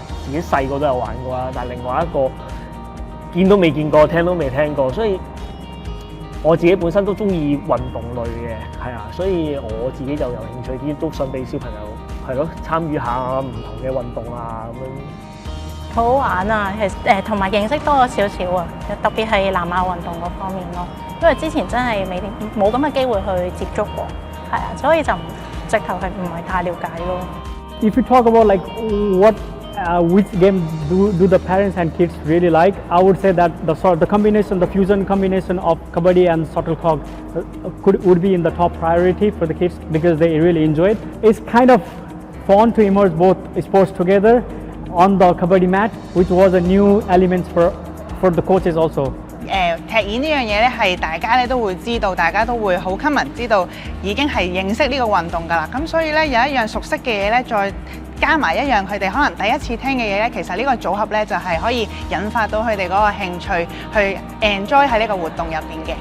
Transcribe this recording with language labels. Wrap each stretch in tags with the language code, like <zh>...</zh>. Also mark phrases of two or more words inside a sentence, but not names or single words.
<yue>自己細個都有玩過啦，但係另外一個見都未見過，聽都未聽過，所以我自己本身都中意運動類嘅，係啊，所以我自己就有興趣啲，都想俾小朋友係咯參與下唔同嘅運動啊咁樣。好好玩啊！其實同埋認識多咗少少啊，特別係南亞運動嗰方面咯，因為之前真係冇咁嘅機會去接觸過。係啊，所以就直頭係唔係太了解咯。</yue> <en>If you talk about like what which game do the parents and kids really like, I would say that the fusion combination of kabaddi and shuttlecock would be in the top priority for the kids because they really enjoy it. It's kind of fun to immerse both sports together on the kabaddi mat, which was a new element for the coaches also.</en> <yue>踢毽呢樣嘢咧係大家咧都會知道，大家都會好 common 知道已經係認識呢個運動㗎啦。咁所以咧有一樣熟悉嘅嘢咧，再加埋一樣佢哋可能第一次聽嘅嘢咧，其實呢個組合咧就係可以引發到佢哋嗰個興趣，去 enjoy 喺呢個活動入邊嘅。</yue>